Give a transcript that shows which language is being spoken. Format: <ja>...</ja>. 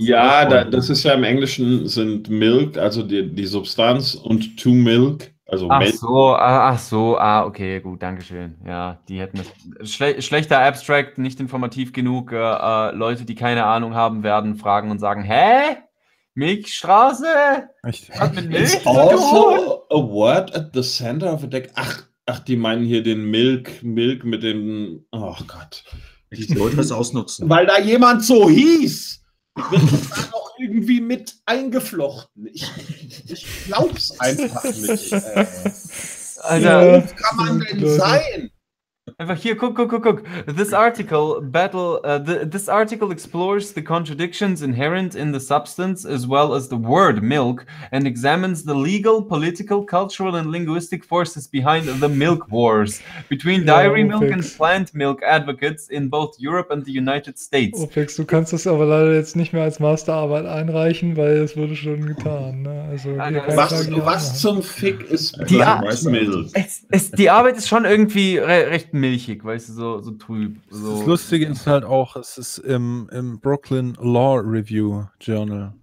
<de>Ja, das ist ja im Englischen sind milk, also die Substanz, und to milk, also Milch. Ach so, okay, gut, danke schön. Ja, die hätten das. Schlechter Abstract, nicht informativ genug. Leute, die keine Ahnung haben, werden fragen und sagen: Hä? Milchstraße?</de> <en>It's also a word at the center of a deck.</en> <de>Ach, die meinen hier den Milk mit dem. Oh Gott. Die sollten es ausnutzen. Weil da jemand so hieß. Wird das dann auch irgendwie mit eingeflochten? Ich glaub's einfach nicht. Alter. Wie kann man denn sein? Einfach hier, guck.</de> <en>This article explores the contradictions inherent in the substance as well as the word milk and examines the legal, political, cultural and linguistic forces behind the milk wars between dairy milk and plant milk advocates in both Europe and the United States.</en> <de>Opex, du kannst das aber leider jetzt nicht mehr als Masterarbeit einreichen, weil es wurde schon getan. Ne? Also, was zum Fick ist Milk? Die Arbeit ist schon irgendwie recht milchig, weißt du, so trüb. So. Das Lustige ist halt auch, es ist im Brooklyn Law Review Journal.</de>